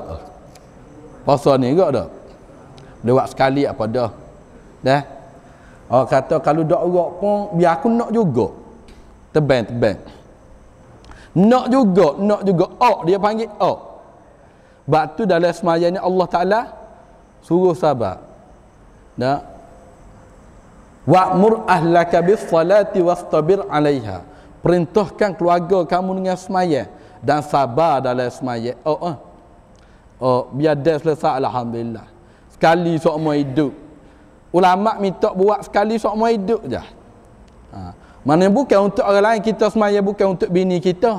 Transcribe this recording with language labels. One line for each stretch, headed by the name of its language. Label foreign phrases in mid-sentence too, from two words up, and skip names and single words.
Malay: Puasa ni gerak dah? Dia buat sekali apa dah? Dah? Orang kata kalau tak gerak pun, biar aku nak juga. Tebang. Nak juga. Oh, dia panggil oh. Sebab tu dalam semaya ni Allah Ta'ala suruh sahabat. Dah?
Arabic: وأمر أهلك بالصلاة واصطبر عليها.
Malay: Perintahkan keluarga kamu dengan semaya dan sabar dalam semaya. Biar dah selesai alhamdulillah. Sekali seumur hidup. Ulama minta buat sekali seumur hidup je. Mana bukan untuk orang lain, kita semaya bukan untuk bini kita.